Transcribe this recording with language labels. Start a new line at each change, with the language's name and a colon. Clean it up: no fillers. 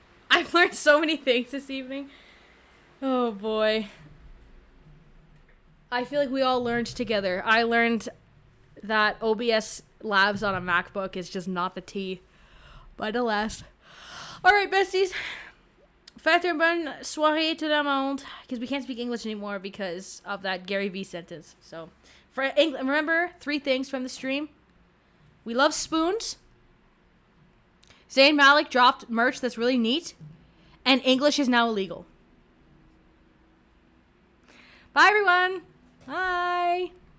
English: I've learned so many things this evening. Oh, boy. I feel like we all learned together. I learned that OBS Labs on a MacBook is just not the tea. But alas. Alright, besties.
French: Faites une bonne soirée tout le monde.
English: Because we can't speak English anymore because of that Gary Vee sentence. So, remember 3 things from the stream. We love spoons. Zayn Malik dropped merch that's really neat. And English is now illegal. Bye, everyone. Bye.